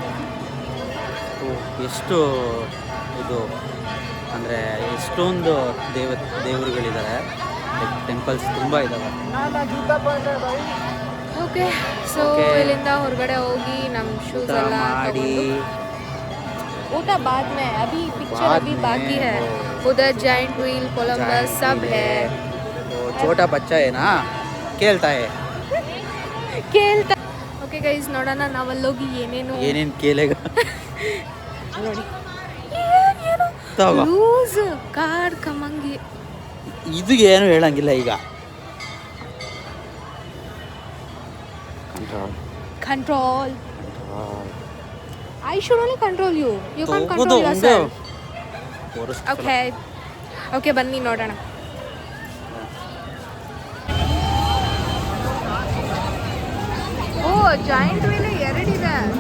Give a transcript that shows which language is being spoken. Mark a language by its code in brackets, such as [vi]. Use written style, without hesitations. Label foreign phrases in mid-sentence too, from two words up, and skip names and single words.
[kn] ಎಷ್ಟು ಇದು ಅಂದರೆ ಎಷ್ಟೊಂದು ದೇವರುಗಳಿದ್ದಾರೆ, ಟೆಂಪಲ್ಸ್ ತುಂಬ ಇದ್ದಾವೆ. [en] okay so [kn] ಇಲ್ಲಿಂದ ಹೊರಗಡೆ ಹೋಗಿ ನಮ್ಮ ಶೂಸ್ ಎಲ್ಲ ಮಾಡಿ [hi] ಊಟ बाद में, अभी पिक्चर अभी बाकी है. उधर [en] giant wheel [hi] कोलंबस सब है. छोटा बच्चा है ना, [kn] ಕೇಳ್ತಾ [en] okay guys, [kn] ನೋಡೋಣ ನಾವಲ್ಲೋಗಿ ಏನೇನು ಕೇಳೇಗ ನೋಡಿ. ತಗೋ. ಲೂಸ್ ಕಾರ್ ಕಮಂಗಿ. ಇದು ಏನು ಹೇಳಂಗಿಲ್ಲ ಈಗ. ಕಂಟ್ರೋಲ್. [en] I should only control you. You can't control yourself. Okay. Okay, [kn] ಬನ್ನಿ ನೋಡೋಣ. ಓ [en] giant wheel [kn] 2 ಇದೆ.